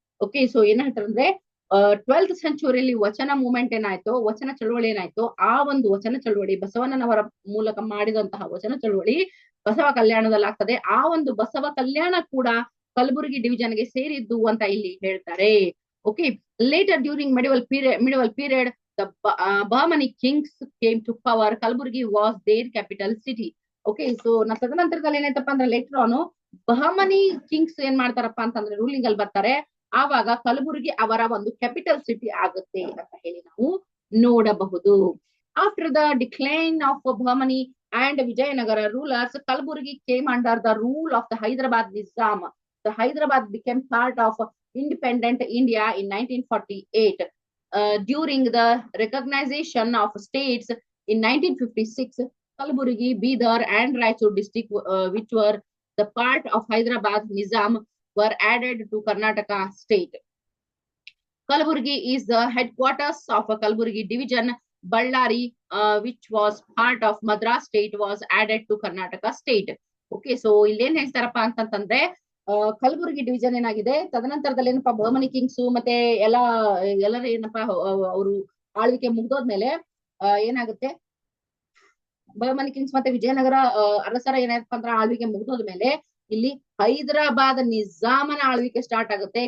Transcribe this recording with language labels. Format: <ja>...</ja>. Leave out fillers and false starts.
<kn>Okay, so ಏನ್ ಹೇಳ್ತಾರಂದ್ರೆ 12th ಸೆಂಚುರಿಯಲ್ಲಿ ವಚನ movement ಏನಾಯ್ತು, ವಚನ ಚಳವಳಿ ಏನಾಯ್ತು, ಆ ಒಂದು ವಚನ ಚಳವಳಿ ಬಸವಣ್ಣನವರ ಮೂಲಕ ಮಾಡಿದಂತಹ ವಚನ ಚಳವಳಿ ಬಸವ ಕಲ್ಯಾಣದಲ್ಲಿ ಆಗ್ತದೆ. ಆ ಒಂದು ಬಸವ ಕಲ್ಯಾಣ ಕೂಡ ಕಲಬುರ್ಗಿ ಡಿವಿಜನ್ ಗೆ ಸೇರಿದ್ದು ಅಂತ ಇಲ್ಲಿ ಹೇಳ್ತಾರೆ.</kn> <en>Okay, later during medieval period the Bahmani kings came to power. Kalburgi was their capital city.</en> <kn>Okay, so ತದನಂತರದಲ್ಲಿ ಏನಾಯ್ತಪ್ಪ ಅಂದ್ರೆ ಲೇಟರ್ ಆನ್ ಬಹಮನಿ ಕಿಂಗ್ಸ್ ಏನ್ ಮಾಡ್ತಾರಪ್ಪ ಅಂತಂದ್ರೆ ರೂಲಿಂಗ್ ಅಲ್ಲಿ ಬರ್ತಾರೆ. ಆವಾಗ ಕಲಬುರ್ಗಿ ಅವರ ಒಂದು ಕ್ಯಾಪಿಟಲ್ ಸಿಟಿ ಆಗುತ್ತೆ ಅಂತ ಹೇಳಿ ನಾವು ನೋಡಬಹುದು.</kn> <en>After the decline of Bahmani and Vijayanagara rulers, Kalaburgi came under the rule of the Hyderabad Nizam. The Hyderabad became part of independent India in 1948. During the recognition of states in 1956, Kalaburgi, Bidar and Raichur district, which were the part of Hyderabad Nizam, were added to Karnataka state. Kalaburgi is the headquarters of a Kalaburgi division. Ballari, which was part of Madras state, was added to Karnataka state.</en> <kn>Okay, so illen ಹೇಳ್ತಾರಪ್ಪ ಅಂತಂದ್ರೆ Kalaburagi division ಏನಾಗಿದೆ, ತದನಂತರದಲ್ಲಿ ಏನಪ್ಪಾ Bahmani Kings ಮತ್ತೆ ಎಲ್ಲರ ಏನಪ್ಪಾ ಅವರು ಆಳ್ವಿಕೆ ಮುಗ್ದೋದ್ಮೇಲೆ ಏನಾಗುತ್ತೆ, ಬಹಮನಿ ಕಿಂಗ್ಸ್ ಮತ್ತೆ ವಿಜಯನಗರ ಅರಸರ ಏನಾಯ್ತಪ್ಪ ಅಂದ್ರೆ ಆಳ್ವಿಕೆ ಮುಗ್ದೋದ್ಮೇಲೆ ಇಲ್ಲಿ ಹೈದರಾಬಾದ್ ನಿಜಾಮನ ಆಳ್ವಿಕೆ ಸ್ಟಾರ್ಟ್ ಆಗುತ್ತೆ.</kn>